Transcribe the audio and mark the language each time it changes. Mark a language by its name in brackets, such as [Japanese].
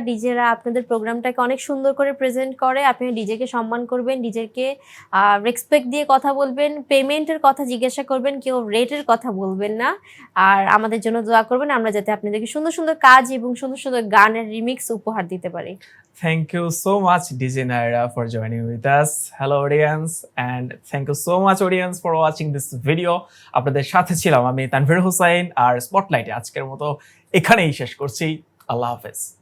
[Bangla] ডিজেরা আপনাদের প্রোগ্রামটাকে অনেক সুন্দর করে প্রেজেন্ট করে, আপনি ডিজেকে সম্মান করবেন, ডিজেকে রেসপেক্ট দিয়ে কথা বলবেন, পেমেন্টের কথা জিজ্ঞাসা করবেন, কেউ রেটের কথা বলবেন না। আর আমাদের জন্য দোয়া করবেন, আমরা যাতে আপনাদেরকে সুন্দর সুন্দর কাজ এবং সুন্দর সুন্দর গানের রিমিক্স উপহার দিতে পারি। [English] Thank you so much, DJ Naira, for joining with us. Hello, audience, and thank you so much, audience, for watching this video. [Bangla] আপনাদের সাথে ছিলাম আমি তানভীর হোসাইন, আর স্পটলাইটে আজকের মতো এখানেই শেষ করছি। আল্লাহ হাফেজ।